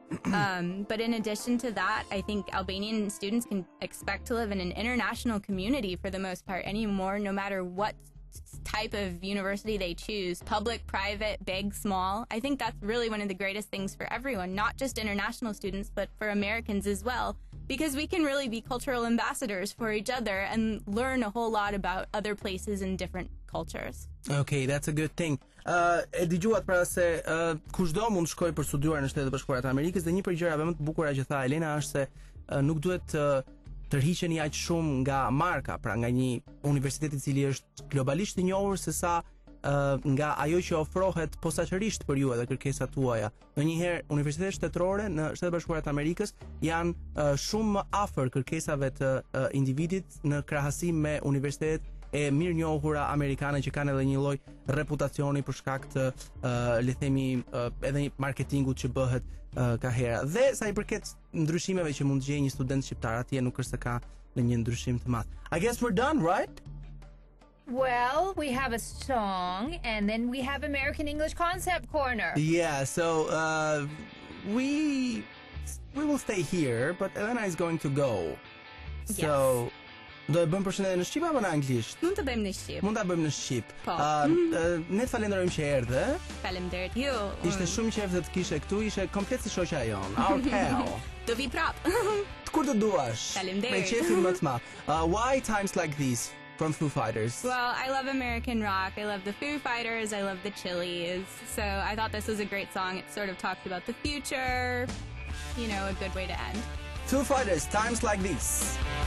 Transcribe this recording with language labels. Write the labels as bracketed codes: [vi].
[en] But in addition to that, I think Albanian students can expect to live in an international community for the most part anymore, no matter what type of university they choose, public, private, big, small. I think that's really one of the greatest things for everyone, not just international students, but for Americans as well, because we can really be cultural ambassadors for each other and learn a whole lot about other places and different cultures. Okay, that's a good thing. [sq] E dëgjuat pra se kushdo mund shkoj për studiuar në Shtetet e Bashkuara të Amerikës dhe një prej gjërave më të bukura që tha Elena është se nuk duhet të tërhiqeni aq shumë nga marka, pra nga një universitet i cili është globalisht i njohur se sa nga ajo që ofrohet posaçërisht për ju edhe kërkesat tuaja. Ndonjëherë universitetet shtetërore në Shtetet e Bashkuara të Amerikës janë shumë më afër kërkesave të individit në krahasim me universitetet e mirë njohura amerikane që kanë edhe një lloj reputacioni për shkak të le themi edhe marketingut që bëhet ka hera. Dhe sa i përket ndryshimeve që mund të gjejë një student shqiptar atje nuk është se ka në një ndryshim të madh. [en] I guess we're done, right? Well, we have a song, and then we have American English Concept Corner. Yeah, so we will stay here, but Elena is going to go. [sq] So do e bëjmë përshëndetje në shqip apo në anglisht? Mund të bëjmë në shqip. Mund ta bëjmë në shqip. Po. Ne të falenderojmë që erdhe. Faleminderit ju. Ishte shumë qejf të kishe këtu, ishe komplet si shoqja jon. [en] Our pal. [sq] Do vi prap. Kur të duash. Faleminderit. Me qefin më të madh. [en] Why times like these from Foo Fighters? Well, I love American rock. I love the Foo Fighters. I love the Chili's. So I thought this was a great song. It sort of talks about the future. You know, a good way to end. Foo Fighters, times like these.